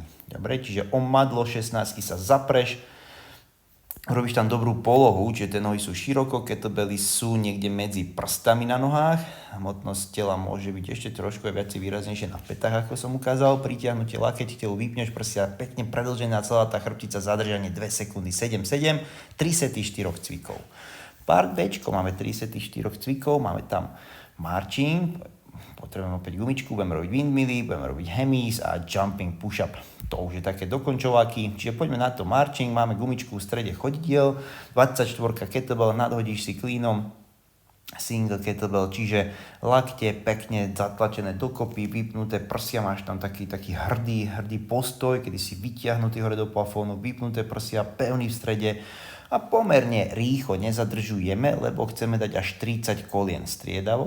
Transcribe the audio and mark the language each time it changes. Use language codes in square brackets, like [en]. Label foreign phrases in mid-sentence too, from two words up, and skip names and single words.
[sk] Dobre, čiže omadlo 16 sa zapreš, robíš tam dobrú polohu, čiže tie nohy sú široko, kettlebelly sú niekde medzi prstami na nohách, hmotnosť tela môže byť ešte trošku viac výraznejšie na pätách, ako som ukázal, pritiahnutie lakeť, telu vypneš prsia, pekne predĺžená celá tá chrbtica, zadržanie 2 sekundy, 7-7, 3 sety 4 cvikov. Part Bčko, máme 3 sety 4 cvikov, máme tam marching, potrebujeme opäť gumičku, budeme robiť windmilly, budeme robiť hemis a [en] jumping push-up. [sk] To už je také dokončováky. Čiže poďme na to marching, máme gumičku v strede chodidiel, 24 kettlebell, nadhodíš si cleanom, [en] single kettlebell, [sk] čiže lakte pekne zatlačené dokopy, vypnuté prsia, máš tam taký hrdý postoj, kedy si vytiahnutý hore do plafónu, vypnuté prsia, pevný v strede, a pomerne rýchlo nezadržujeme, lebo chceme dať až 30 kolien striedavo.